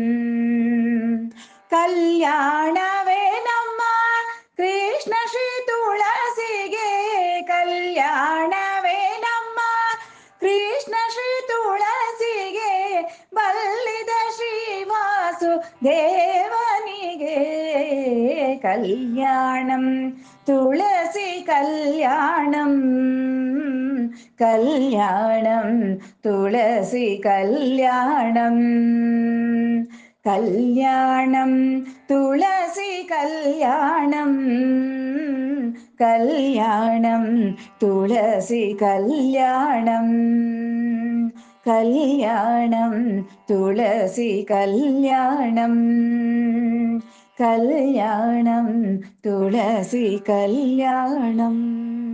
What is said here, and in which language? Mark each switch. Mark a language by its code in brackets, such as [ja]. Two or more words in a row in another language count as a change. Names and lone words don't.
[kn] ಕಲ್ಯಾಣವೇ ನಮ್ಮ ಕೃಷ್ಣ ಶ್ರೀ ತುಳಸಿಗೆ ಕಲ್ಯಾಣವೇ ನಮ್ಮ ಕೃಷ್ಣ ಶ್ರೀ ತುಳಸಿಗೆ ಬಲ್ಲಿದ ಶ್ರೀ ವಾಸುದೇವನಿಗೆ ಕಲ್ಯಾಣಂ ತುಳಸಿ ಕಲ್ಯಾಣಂ ಕಲ್ಯಾಣಂ ತುಳಸಿ ಕಲ್ಯಾಣಂ [ta] கல்யாணம் துளசி கல்யாணம், கல்யாணம் துளசி கல்யாணம், கல்யாணம் துளசி கல்யாணம், கல்யாணம் துளசி கல்யாணம்.